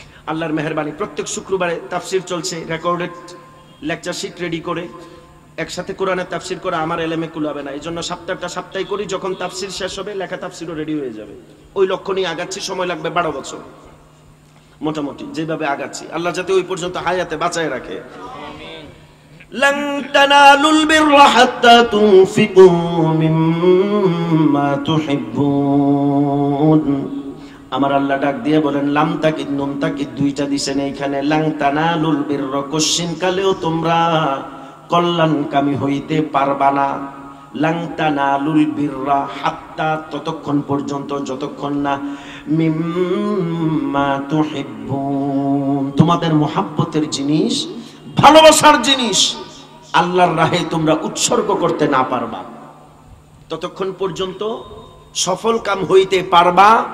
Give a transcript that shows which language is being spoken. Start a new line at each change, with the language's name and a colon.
Bangla: আল্লাহর মেহেরবানি প্রত্যেক শুক্রবারে তাফসির চলছে, রেকর্ডেড লেকচার শিট রেডি করে একসাথে কোরআনের তাফসির করে আমার এলেমে কুলাবে না, এই জন্য সপ্তাহে করি। যখন তাফসির শেষ হবে লেখা তাফসিরও রেডি হয়ে যাবে। ওই লক্ষ্য নিয়ে আগাচ্ছি, সময় লাগবে 12 বছর মোটামুটি যেভাবে আগাচ্ছি। আল্লাহ যাতে ওই পর্যন্ত হায়াতে বাঁচায় রাখে।
Arabic: لن تنالوا البر حتى تنفقوا مما تحبون।
Bangla: আমার আল্লাহ ডাক দিয়ে বলেন লাম তাকিদ নুন তাকিদ দুইটা দিবেন এইখানে।
Arabic: লাং তানালুল বিররা
Bangla: কোশ্চিন কালেও তোমরা কল্যাণকামী হইতে পারবা না।
Arabic: লাং তানালুল বিররা হাত্তা
Bangla: ততক্ষণ পর্যন্ত যতক্ষণ না
Arabic: মিম্মা তুহিব্বুন
Bangla: তোমাদের মুহাব্বতের জিনিস, ভালোবাসার জিনিস আল্লাহর রাহে তোমরা উৎসর্গ করতে না পারবা, ততক্ষণ পর্যন্ত সফল কাম হইতে পারবা।